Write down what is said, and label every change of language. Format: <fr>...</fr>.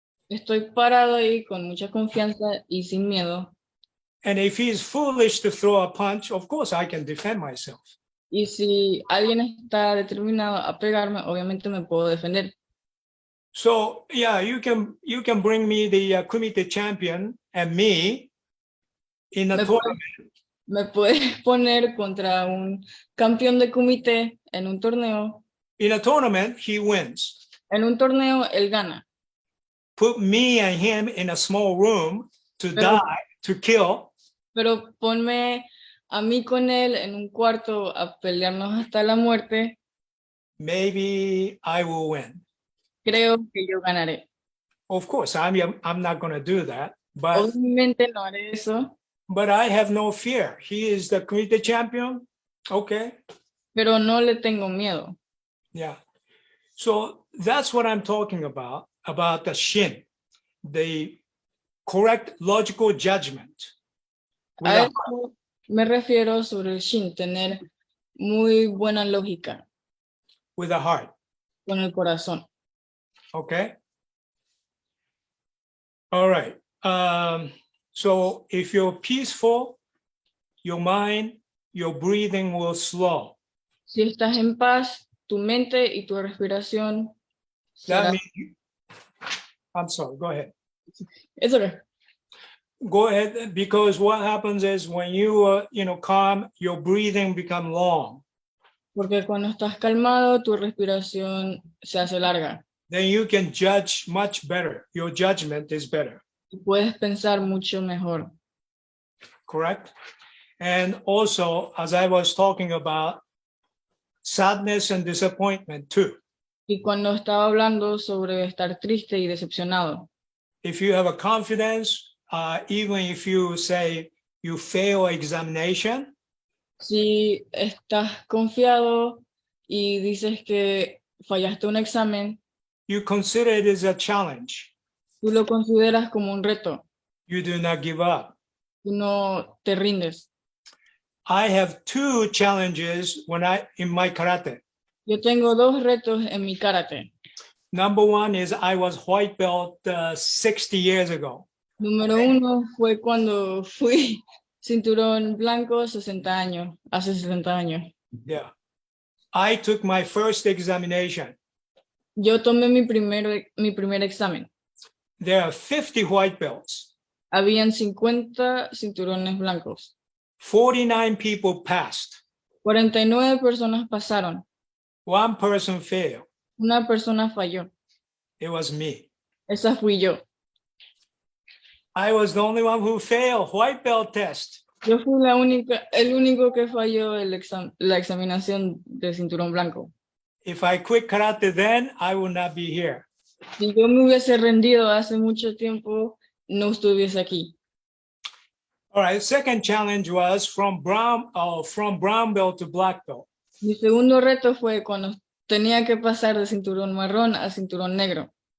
<es>Estoy parado ahí con mucha confianza y sin miedo.</es> <en>And if he is foolish to throw a punch, of course I can defend myself.</en> <es>Y si alguien está determinado a pegarme, obviamente me puedo defender.</es> <en>So yeah, you can bring me the kumite champion and me in a tournament.</en> <es>Me puedes poner contra un campeón de kumite en un torneo.</es> <en>In a tournament, he wins.</en> <es>En un torneo, él gana.</es> <en>Put me and him in a small room to die, to kill.</en> <es>Pero ponme a mí con él en un cuarto a pelearnos hasta la muerte.</es> <en>Maybe I will win.</en> <es>Creo que yo ganaré.</es> <en>Of course, I'm not going to do that. But</en> <es>obviamente no haré eso.</es> <en>But I have no fear. He is the kumite champion. Okay.</en> <es>Pero no le tengo miedo.</es> <en>Yeah. So that's what I'm talking about the Shin, the correct logical judgment.</en> <es>A eso me refiero sobre el Shin, tener muy buena lógica.</es> <en>With a heart.</en> <es>Con el corazón.</es> <en>Okay. All right. So if you're peaceful, your mind, your breathing will slow.</en> <es>Si estás en paz, tu mente y tu respiración</es> <en>That</en> <es>será...</es> <en>means, I'm sorry, go ahead. It's okay. Go ahead, because what happens is when you, calm, your breathing become long.</en> <es>Porque cuando estás calmado, tu respiración se hace larga.</es> <en>Then you can judge much better. Your judgment is better,</en> <es>Y puedes pensar mucho mejor.</es> <en>correct? And also, as I was talking about, sadness and disappointment too.</en> <es>Y cuando estaba hablando sobre estar triste y decepcionado,</es> <en>If you have a confidence, even if you say you fail examination,</en> <es>si estás confiado y dices que fallaste un examen,</es> <en>you consider it as a challenge.</en> <es>tú lo consideras como un reto,</es> <en>You do not give up.</en> <es>tú no te rindes.</es> <en>I have two challenges in my karate.</en> <es>Yo tengo dos retos en mi karate.</es> <en>Number one is I was white belt 60 years ago.</en> <es>Número uno fue cuando fui cinturón blanco 60 años, hace 60 años.</es> <en>Yeah. I took my first examination.</en> <es>Yo tomé mi primer examen.</es> <en>There are 50 white belts.</en> <es>Habían 50 cinturones blancos.</es> <en>49 people passed.</en> <es>49 personas pasaron.</es> <en>One person failed.</en> <es>Una persona falló.</es> <en>It was me.</en> <es>Esa fui yo.</es> <en>I was the only one who failed white belt test.</en> <es>Yo fui el único que falló la examinación de cinturón blanco.</es> <en>If I quit karate then, I would not be here.</en> <es>Si yo me hubiese rendido hace mucho tiempo, no estuviese aquí.</es> <en>All right, second challenge was from brown belt to black belt.</en> <es>Mi segundo reto fue cuando tenía que pasar de cinturón marrón a cinturón negro.</es>